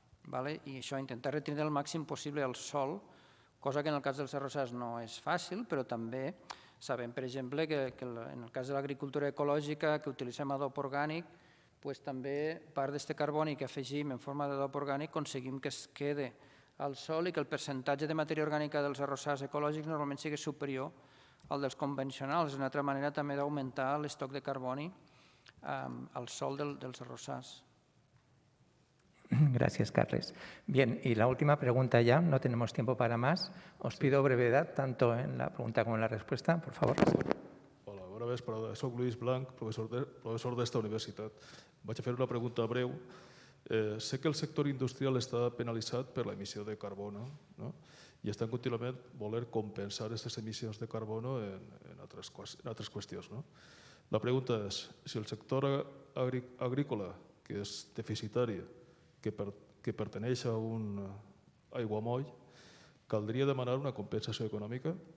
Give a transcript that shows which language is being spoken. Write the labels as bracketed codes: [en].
[ca] I això, intentar retindre el màxim possible al sòl, cosa que en el cas dels arrossars no és fàcil, però també sabem, per exemple, que en el cas de l'agricultura ecològica, que utilitzem adob orgànic, també part d'aquest carboni que afegim en forma d'adob orgànic aconseguim que es quede al sòl i que el percentatge de matèria orgànica dels arrossars ecològics normalment sigui superior al dels convencionals. És una altra manera també d'augmentar l'estoc de carboni al sòl dels arrossars. [es] Gracias, Carles. Bien, y la última pregunta ya, no tenemos tiempo para más. Os pido brevedad, tanto en la pregunta como en la respuesta, por favor. [ca] Hola, bona vesprada. Soc Lluís Blanc, professor d'esta universitat. Vaig a fer una pregunta breu. Sé que el sector industrial està penalitzat per l'emissió de carbono, no? I estan contínuament voler compensar aquestes emissions de carbono en altres qüestions. No? La pregunta és, si el sector agrícola, que és deficitari, que perteneix a un aiguamoll, caldria demanar una compensació econòmica?